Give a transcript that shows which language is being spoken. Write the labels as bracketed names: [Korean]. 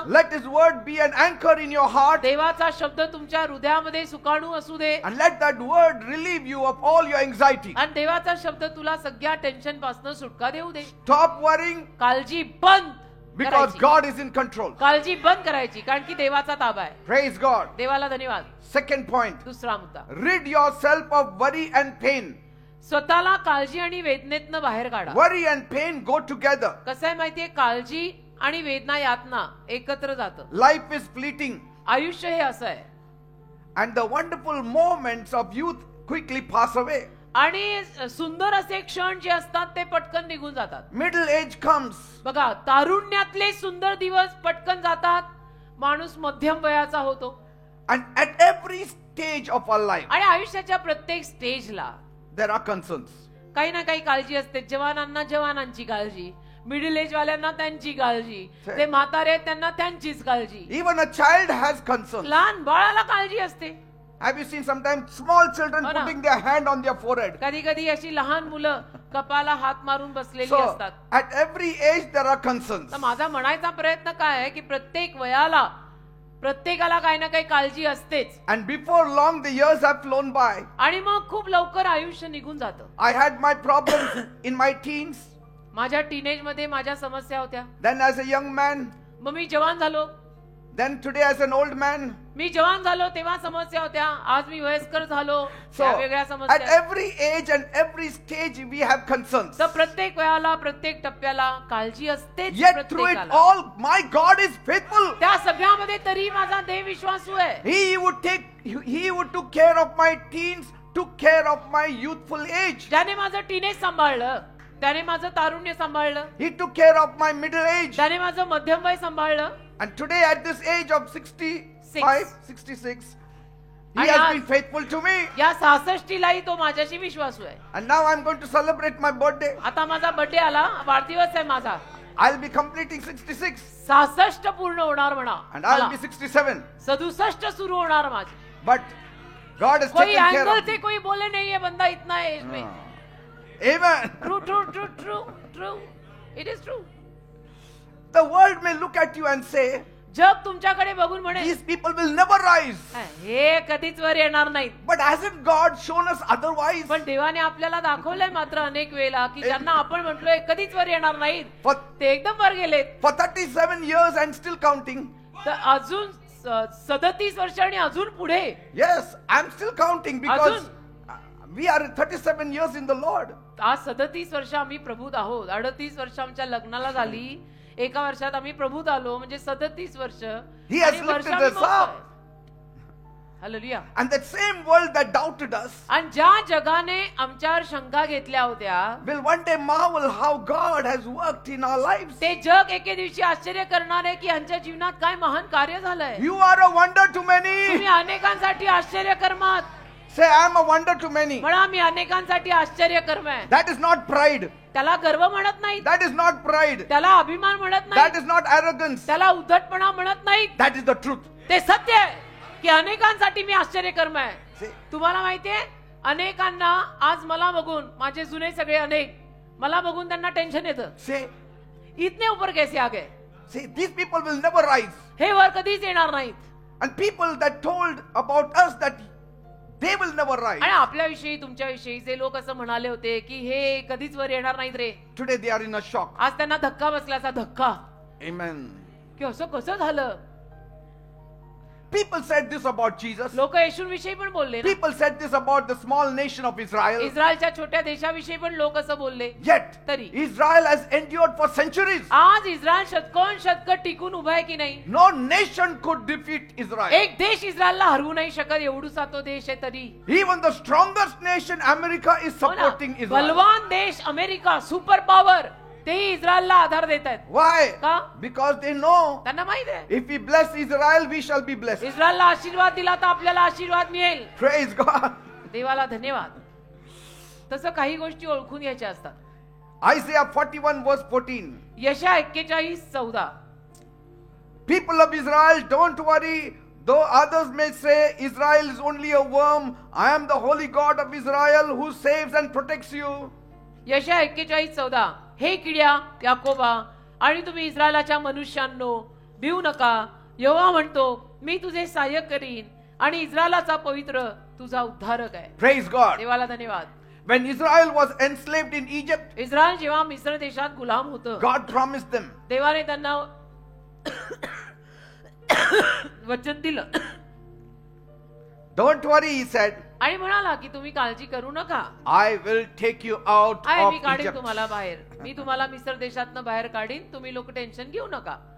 [English] Let His word be an anchor in your heart, [Marathi] देवाचा शब्द तुमच्या हृदयामध्ये सुकाणू असू दे. [English] and let that word relieve you of all your anxiety. [Marathi] आणि देवाचा शब्द तुला सगळ्या टेन्शन पासून सुटका देऊ दे. [English] Stop worrying [Marathi] काळजी बंद [English] because [Marathi] करायची. [English] God is in control. [Marathi] काळजी बंद करायची कारण की देवाचा ताबा आहे. [English] Praise God. [Marathi] देवाला धन्यवाद. [English] Second point, [Marathi] दुसरा मुद्दा, [English] rid yourself of worry and pain. [Marathi] स्वतःला काळजी आणि वेदनेतनं बाहेर काढा. [English] Worry and pain go together. [Marathi] कसं आहे माहितीये, काळजी आणि वेदना यातना एकत्र जातं. [English] Life is fleeting, [Marathi] आयुष्य हे असं आहे [English] and the wonderful moments of youth quickly pass away. [Marathi] आणि सुंदर असे क्षण जे असतात ते पटकन निघून जातात. [English] Middle age comes, [Marathi] बघा, तारुण्यातले सुंदर दिवस पटकन जातात. माणूस मध्यम वयाचा होतो [English] and at every stage of our life, [Marathi] आणि आयुष्याच्या प्रत्येक स्टेजला [English] there are concerns. [Marathi] काही ना काही काळजी असते. जवानांना जवानांची काळजी, मिडल एज वाल्यांना त्यांची काळजी, ते म्हातारे आहेत त्यांना त्यांचीच काळजी. [English] Even a child has concerns. [Marathi] लहान बाळाला काळजी असते. [English] Have you seen sometimes small children [Marathi] हो ना. [English] putting their hand on their forehead? [Marathi] कधी कधी अशी लहान मुलं कपाला हात मारून बसलेली [English] So [Marathi] असतात. [English] at every age there are concerns. [Marathi] तर माझा म्हणायचा प्रयत्न काय आहे की प्रत्येक वयाला प्रत्येकाला काही ना काही काळजी असतेच. [English] And before long the years have flown by. [Marathi] आणि मग खूप लवकर आयुष्य निघून जातं. [English] I had my problems in my teens. [Marathi] माझ्या टीनेज मध्ये माझ्या समस्या होत्या. [English] Then as a young man. [Marathi] मग मी जवान झालो. [English] Then today as an old man. [Marathi] मी जवान झालो तेव्हा समस्या होत्या. आज मी वयस्कर झालो [English] So [Marathi] त्या वेगळ्या [English] at [Marathi] समस्या. [English] every age and every stage we have concerns. [Marathi] तर प्रत्येक वयाला प्रत्येक टप्प्याला काळजी असतेच [English] Yet through it [Marathi] प्रत्येकाला. [English] all my God is faithful. [Marathi] त्या सगळ्यामध्ये तरी माझा देव विश्वासू आहे. [English] He would took care of my teens, took care of my youthful age. [Marathi] ज्याने माझं टीनेज सांभाळलं, त्याने माझं तारुण्य सांभाळलं, [English] He took care of my middle age. [Marathi] त्याने माझं मध्यम वय सांभाळलं. [English] And today at this age of 66, He And has [Marathi] आज- [English] been faithful to me. [Marathi] या 66लाही तो माझ्याशी विश्वासू आहे. [English] And now I'm going to celebrate my birthday. [Marathi] आता माझा बर्थडे आला, वाढदिवस आहे माझा. [English] I'll be completing 66. [Marathi] 66 पूर्ण होणार म्हणा. [English] And I'll be 67. [Marathi] 67 सुरू होणार माझे. [English] But God has [Hindi] कोई [English] taken care [Hindi] एंगल [English] of [Hindi] से [English] me. [Hindi] कोई बोले नहीं है बंदा इतना एज में. [English] Amen. True true true true true it is true. The world may look at you and say, [Marathi] जग तुमच्याकडे बघून म्हणे [English] these people will never rise. [Marathi] हे कधीच वर येणार नाहीत. [English] But hasn't God shown us otherwise? [Marathi] पण देवाने आपल्याला दाखवलंय मात्र अनेक वेळेला की ज्यांना आपण म्हटलोय कधीच वर येणार नाहीत, [English] For, [Marathi] ते एकदम वर गेलेत. [English] for 37 years and still counting. [Marathi] तर अजून 37 वर्ष आणि अजून पुढे. [English] Yes, I'm still counting because we are 37 years in the Lord. [Marathi] आज 37 वर्ष आम्ही प्रभूत आहोत. 38 वर्ष आमच्या लग्नाला झाली. एका वर्षात आम्ही प्रभूत आलो म्हणजे 37 वर्ष. [English] He has lifted us up. Hallelujah. And that same world that doubted us [Marathi] आणि ज्या जगाने आमच्यावर शंका घेतल्या होत्या [English] will one day marvel how God has worked in our lives. [Marathi] ते जग एके दिवशी आश्चर्य करणार आहे की यांच्या जीवनात काय महान कार्य झालंय. [English] You are a wonder to many. [Marathi] तुम्ही अनेकांसाठी आश्चर्य कर्मात. [English] Say, I am a wonder to many. [Marathi] म्हणा मी अनेकांसाठी आश्चर्य कर्म आहे. [English] That is not pride. [Marathi] त्याला गर्व म्हणत नाही, [English] That is not pride. [Marathi] त्याला अभिमान म्हणत [English] That [Marathi] नाही, [English] is not arrogance. [Marathi] त्याला उद्धटपणा म्हणत नाही. [English] That is the truth. [Marathi] ते सत्य आहे की अनेकांसाठी मी आश्चर्य कर्म आहे. [English] See, [Marathi] तुम्हाला माहितीये अनेकांना आज मला बघून, माझे जुने सगळे अनेक मला बघून त्यांना टेन्शन येतं. [English] say, [Hindi] इतने ऊपर कैसे आ गए. [English] see, these people will never rise. [Marathi] हे वर कधीच येणार नाहीत. [English] And people that told about us that they will never rise. [Marathi] आणि आपल्याविषयी तुमच्याविषयी जे लोक असं म्हणाले होते की हे कधीच वर येणार नाहीत रे, [English] Today they are in a shock. [Marathi] आज त्यांना धक्का बसला, असा धक्का [English] Amen. [Marathi] की असं कसं झालं. [English] People said this about Jesus. [Marathi] लोक येशूविषयी पण बोलले ना. [English] People said this about the small nation of Israel. [Marathi] इस्रायलच्या छोट्या देशाविषयी पण लोक असं बोलले. [English] Yet, [Marathi] तरी [English] Israel has endured for centuries. [Marathi] आज इस्रायल शतकोन शतक टिकून उभा आहे की नाही. [English] No nation could defeat Israel. [Marathi] एक देश इस्रायलला हरवू नाही शकत, एवढूसा तो देश आहे तरी. [English] Even the strongest nation, America, is [Marathi] हो ना. [English] supporting Israel. [Marathi] बलवान देश अमेरिका, सुपर पॉवर, तेही इस्रायलला आधार देत आहेत. [English] Why? [Marathi] का? [English] Because they know [Marathi] त्यांना माहित आहे [English] if we bless Israel, we shall be blessed. [Marathi] इस्रायलला आशीर्वाद दिला तर आपल्याला आशीर्वाद मिळेल. [English] Praise God. [Marathi] देवाला धन्यवाद. तसं काही गोष्टी ओळखून घ्यायच्या असतात. [English] Isaiah 41 verse 14. [Marathi] यशा 41:14. [English] People of Israel, don't worry. Though others may say Israel is only a worm, I am the holy God of Israel who saves and protects you. [Marathi] यशा 41:14. हे किड्या याकोबा आणि तुम्ही इस्रायलाच्या मनुष्यांनो, भिवू नका. यहोवा म्हणतो, मी तुझे सहाय्य करीन आणि इस्रायलाचा पवित्र तुझा उद्धारक आहे. [English] Praise God. [Marathi] देवाला धन्यवाद. [English] When Israel was enslaved in Egypt, [Marathi] Israel जेव्हा मिस्र देशात गुलाम होतं, [English] God promised them. [Marathi] देवाने त्यांना वचन दिलं. [English] Don't worry, he said. [Marathi] आणि म्हणाला की तुम्ही काळजी करू नका, [English] I will take you out [Marathi] आहे मी [English] of [Marathi] काढीन [English] Egypt. [Marathi] तुम्हाला बाहेर, मी तुम्हाला मिस्र देशातनं बाहेर काढीन. तुम्ही लोक टेन्शन घेऊ नका.